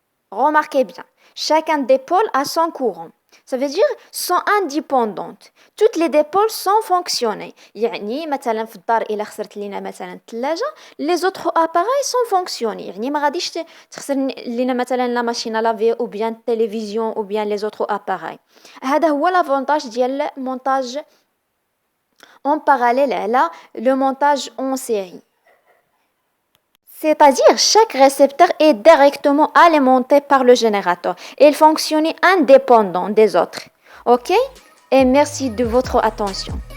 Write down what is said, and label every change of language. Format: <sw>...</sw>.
<fr>Remarquez bien, chacun dipôle a son courant. Ça veut dire sont indépendantes. Toutes les dipôles sont fonctionnées.</fr> <ar>يعني مثلا في الدار إلا خسرت لينا مثلا الثلاجة</ar> <fr>les autres appareils sont fonctionnés.</fr> <ar>يعني ما غاديش تخسر لينا مثلا لا ماشين لافي</ar> <fr>ou bien</fr> <ar>التلفزيون</ar> <fr>ou bien les autres appareils.</fr> <ar>هذا هو</ar> <fr>l'avantage</fr> <ar>ديال</ar> <fr>montage en parallèle</fr> <ar>على</ar> <fr>le montage en série. C'est-à-dire chaque récepteur est directement alimenté par le générateur et il fonctionne indépendant des autres. OK? Et merci de votre attention.</fr>